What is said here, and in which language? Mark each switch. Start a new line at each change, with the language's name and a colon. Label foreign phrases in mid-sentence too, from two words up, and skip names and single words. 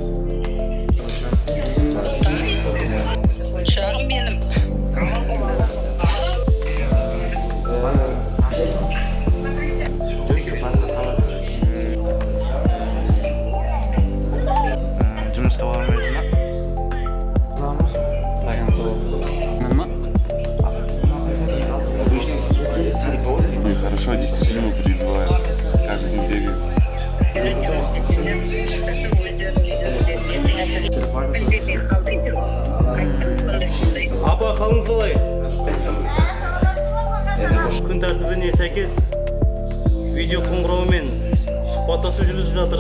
Kazakh: Шағым менім. Жұмысқа бармайсың ба?
Russian: Хорошо, дисциплину переживаю. Каждый день бегаю.
Kazakh: Апа, қалыңыз қалай? Күн тәртібіне сәйкес бейнеқоңыраумен сұхбаттасу жүргізіп жатыр.